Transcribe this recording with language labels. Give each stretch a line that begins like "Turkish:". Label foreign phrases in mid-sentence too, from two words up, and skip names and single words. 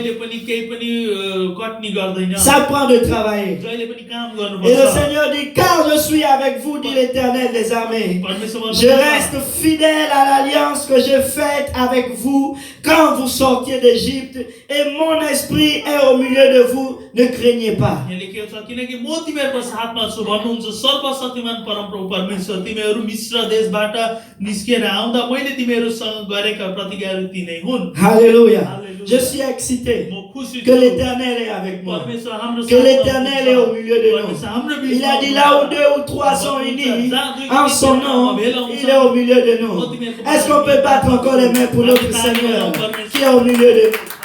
French: Ça prend de travailler. Et le Seigneur dit, car je suis avec vous, dit l'Éternel des armées. Je reste fidèle à l'alliance que j'ai faite avec vous quand vous sortiez d'Égypte, et mon esprit est au milieu de vous. Ne craignez pas.
Nepali: किनकि म तिमीहरूको साथमा छु भन्नुहुन्छ सर्वशक्तिमान परमप्रभु परमेश्वर तिमीहरू मिस्र देशबाट निस्केर आउँदा मैले तिमीहरूसँग गरेका प्रतिज्ञाहरू ती नै हुन्
French: Alléluia. Je suis excité que l'Éternel est avec moi, que l'Éternel est au milieu de nous. Il a dit là où 2 ou 3 sont unis en son nom, il est au milieu de nous. Est-ce qu'on peut battre encore les mains pour notre Seigneur qui est au milieu de nous?